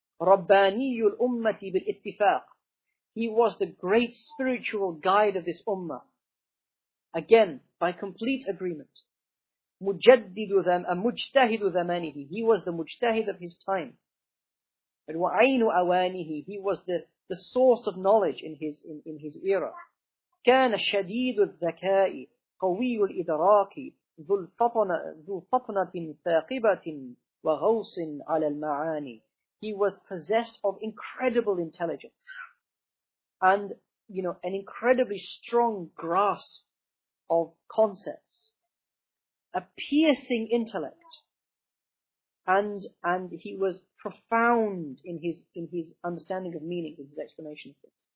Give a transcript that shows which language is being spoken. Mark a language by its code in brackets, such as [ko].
[ar] Rabbani al-Ummati bil-Ittifaq. [en] He was the great spiritual guide of this ummah. Again, by complete agreement. [ar] Mujtahidu zamanihi. [en] He was the mujtahid of his time. [ar] Wa aynu awanihi. [en] He was the source of knowledge in his era. [ar] كان شديد الذكاء قوي الإدراك ذو فطنة ثاقبة وغوص على المعاني. [en] He was possessed of incredible intelligence and, an incredibly strong grasp of concepts, a piercing intellect, and he was profound in his understanding of meanings and his explanation of things.